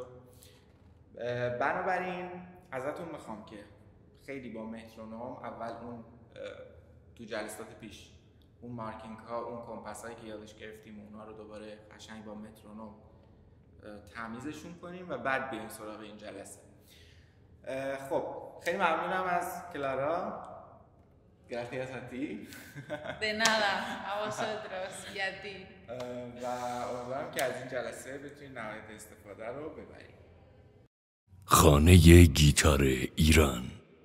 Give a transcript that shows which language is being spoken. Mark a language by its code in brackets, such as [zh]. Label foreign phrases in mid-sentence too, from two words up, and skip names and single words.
[fa] بنابراین ازتون میخوام که خیلی با مترونوم اول اون تو جلسات پیش اون مارکینگ ها، اون کمپاس هایی که یادش گرفتیم اونا رو دوباره قشنگ با مترونوم تمیزشون کنیم و بعد بیایم سراغ این جلسه. خب خیلی ممنونم از کلارا. [es] Gracias a ti. De nada, a vosotros y a ti. [fa] و امیدوارم که از این جلسه بتونید نهایت استفاده رو ببرید. خانه گیتار ایران.